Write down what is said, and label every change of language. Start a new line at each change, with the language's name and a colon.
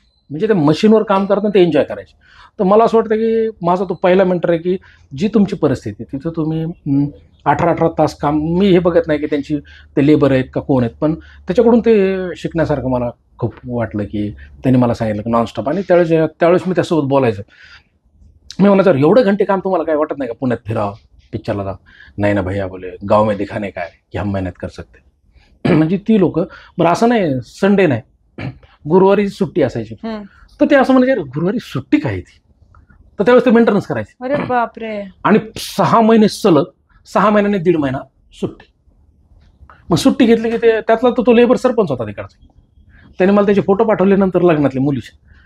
Marathi: म्हणजे ते मशीनवर काम करताना ते एन्जॉय करायचे. तर मला असं वाटतं की माझा तो पहिला मेंटर आहे की जी तुमची परिस्थिती, तिथं तुम्ही 18 तास काम, मी हे बघत नाही की त्यांची ते लेबर आहेत का कोण आहेत, पण त्याच्याकडून ते शिकण्यासारखं मला खूप वाटलं की त्यांनी मला सांगितलं की नॉनस्टॉप. आणि त्यावेळेस मी त्यासोबत बोलायचं. मी म्हणायचं एवढं घंटे काम तुम्हाला काय वाटत नाही का, पुण्यात फिरावं, पिक्चरला जा.
Hindi: नाही ना भैया बोले, गाव में दिखाने का है की हम मेहनत कर सकते.
Marathi: म्हणजे ती लोक, बरं असं नाही संडे नाही, गुरुवारी सुट्टी असायची, तर ते असं म्हणजे गुरुवारी सुट्टी काय ती. तर त्यावेळेस ते मेंटेनन्स करायचे. अरे बापरे. आणि 6 महिने सलग, 6 महिन्याने 1.5 महिना सुट्टी. मग सुट्टी घेतली की ते त्यातला तो लेबर सरपंच होता तिकडचा. त्याने मला त्याचे फोटो पाठवले नंतर लग्नातले मुलीचे.